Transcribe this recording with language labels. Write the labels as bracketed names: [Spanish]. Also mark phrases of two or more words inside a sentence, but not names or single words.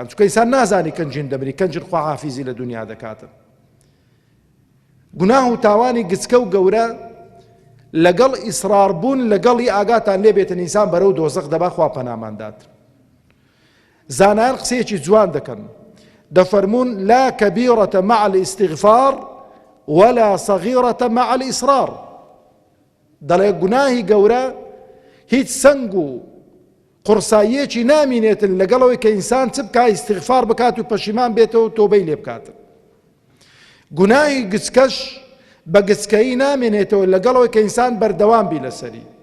[Central Kurdish] چونکە ئینسان نازانی کەنجین دەبری، کەنجر خوا حافیزی لە دنیا دەکاتن. گوناه و تاوانی گچکە و گەورە لەگەڵ ئیسرار بوون لەگەڵی ئاگاتان لێبێتن ئینسان بەرەو دۆزەق دەبا، خوا پەناماندات. زانایان قسەیەکی جوان دەکەن، دەفەرمون [Arabic] لا کەبیرەتە مع الاستیغفار ولا صغیرەتە مع الئیسرار. [Central Kurdish] دەڵێ گوناهی گەورە هیچ سەنگ و قورساییەکی نامینێتن لەگەڵەوەی کە ئینسان چ بکە ئیستیغفار بکات و پەشیمان بێتەوە و تۆبەی لێ بکاتن. گوناهی گچکەش بە گچکەیی نامێنێتەوە لەگەڵەوەی کە ئینسان بەردەوام بی لەسەری.